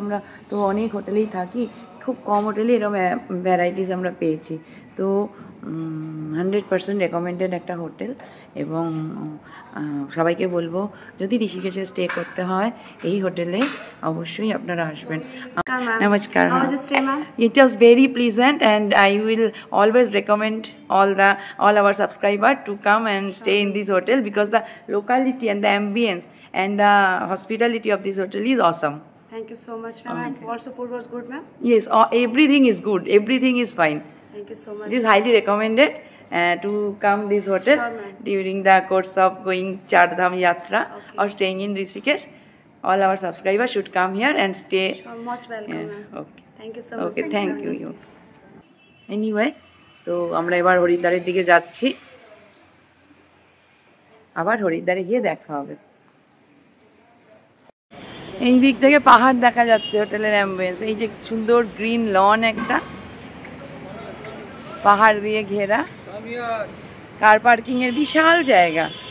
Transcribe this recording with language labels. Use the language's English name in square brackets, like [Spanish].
[Bangla] আমরা তো অনেক হোটেলেই থাকি, খুব কম হোটেলে এরকম ভ্যারাইটিস আমরা পেয়েছি। তো 100% রেকমেন্ডেড একটা হোটেল। এবং সবাইকে বলবো যদি ঋষিকেশে স্টে করতে হয় এই হোটেলে অবশ্যই আপনারা আসবেন। নমস্কার। [English] It was very pleasant and I will always recommend all our subscribers to come and stay in this hotel because the locality and the ambience and the hospitality of this hotel is awesome. Thank you so much, ma'am. And also food was good, ma'am? Yes, everything is good. Everything is fine. Thank you so much. It is highly recommended to come this hotel during the course of going Char Dham Yatra or staying in Rishikesh. All our subscribers should come here and stay. Sure, most welcome, ma'am. Okay. Thank you so much. Okay, thank you. [Bangla] Anyway, তো আমরা এবার হরিদ্বারের দিকে যাচ্ছি। আবার হরিদ্বারে গিয়ে দেখা হবে। এই দিক থেকে পাহাড় দেখা যাচ্ছে, হোটেলের অ্যাম্বিয়েন্স। এই যে সুন্দর গ্রিন লন, একটা পাহাড় দিয়ে ঘেরা, কার পার্কিং এর বিশাল জায়গা।